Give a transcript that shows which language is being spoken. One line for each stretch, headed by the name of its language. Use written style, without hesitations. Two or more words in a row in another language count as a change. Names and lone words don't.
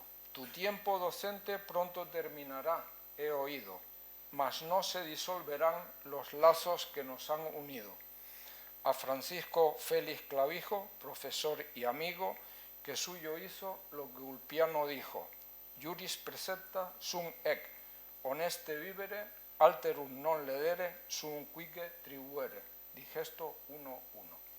Spanish: Tu tiempo docente pronto terminará, he oído, mas no se disolverán los lazos que nos han unido. A Francisco Félix Clavijo, profesor y amigo, que suyo hizo lo que Ulpiano dijo:
Latin: Juris precepta sum ec, honeste vivere, alterum non ledere, sum quique tribuere.
Spanish: Digesto 1:1.